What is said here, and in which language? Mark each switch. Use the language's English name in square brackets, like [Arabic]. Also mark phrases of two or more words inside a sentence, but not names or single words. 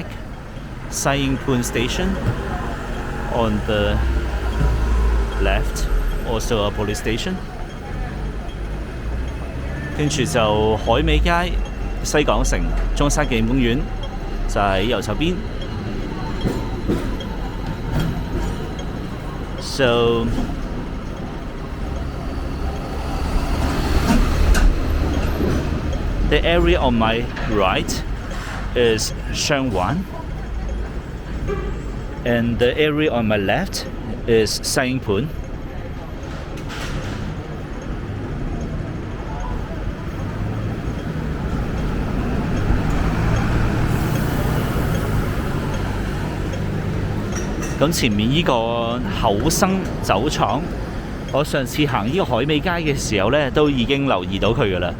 [English] Sai Ying station on the left, also a police station。 [Cantonese] 跟住就海味街、西港城、中山紀念公園就喺右手邊。 [English] So the area on my right is Shangwan, and the area on my left is Sai Ying。 [Cantonese] 咁前面呢個厚生酒廠，我上次行呢個海味街嘅時候呢，都已經留意到佢㗎喇。